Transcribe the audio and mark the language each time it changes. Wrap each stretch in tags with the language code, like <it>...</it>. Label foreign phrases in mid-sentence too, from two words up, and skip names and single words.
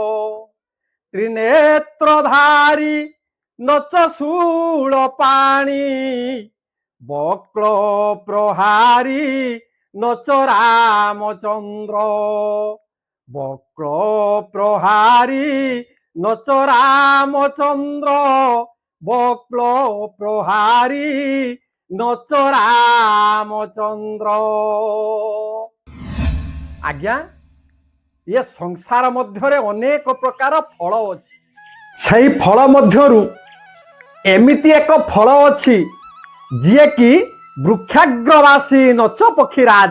<sa>ত্রিনেত্রধারী নচ শূଳ পাণি, বক্র প্রহারী নচ রামচন্দ্র, বক্র প্রহারী নচ রামচন্দ্র, বক্র প্রহারী নচ রামচন্দ্র।</sa> <or>আজ্ঞା, ଏ ସଂସାର ମଧ୍ୟରେ ଅନେକ ପ୍ରକାର ଫଳ ଅଛି। ସେଇ ଫଳ ମଧ୍ୟରୁ ଏମିତି ଏକ ଫଳ ଅଛି ଯିଏକି</or> <sa>ବୃକ୍ଷାଗ୍ରବାସୀ ନଚ ପକ୍ଷୀରାଜ।</sa>